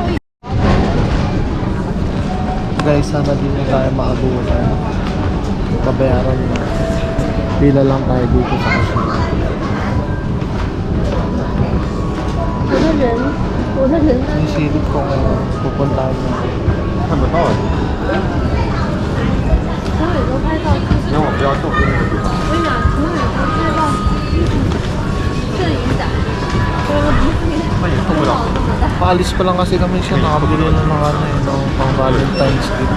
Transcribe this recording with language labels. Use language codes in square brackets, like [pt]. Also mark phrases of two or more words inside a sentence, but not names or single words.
[tl] Guys, sana din na tayo maabutan. Babayaran na. Pila lang tayo dito sa cashier. Yung silip ko ngayon, pupuntahan mo. Ano ba ito? [zh] 让我不要动这个地方。那也动不了。 [tl] Paalis pa lang kasi kami siya, nakabili na ng ano eh, no, pang [en] Valentine's gift.